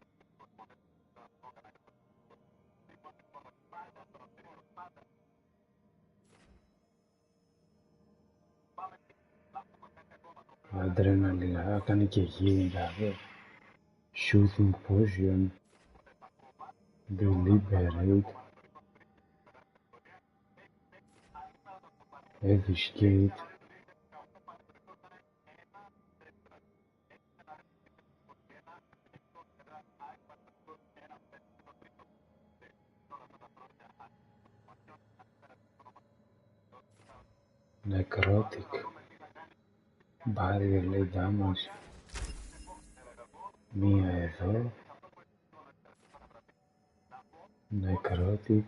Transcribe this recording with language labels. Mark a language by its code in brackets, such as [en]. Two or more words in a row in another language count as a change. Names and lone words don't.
[el] Adrenaline, κάνει και healing δηλαδή. [en] Shooting potion. Deliberate. Eviscate. Necrotic. [el] Barrier λέει damage. Μία εδώ. [en] Necrotic.